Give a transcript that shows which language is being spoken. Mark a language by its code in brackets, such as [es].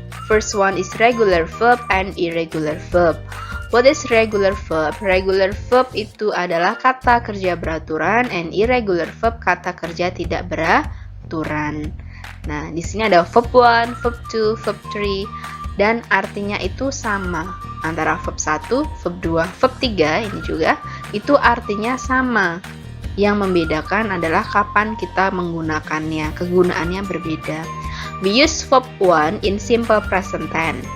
[en] First one is regular verb and irregular verb. What is regular verb? [id] Regular verb itu adalah kata kerja beraturan, [en] and irregular verb [id] kata kerja tidak beraturan. Nah, di sini ada verb 1, verb 2, verb 3, dan artinya itu sama. Antara verb 1, verb 2, verb 3 ini juga, itu artinya sama. Yang membedakan adalah kapan kita menggunakannya, kegunaannya berbeda. [en] We use verb 1 in simple present tense.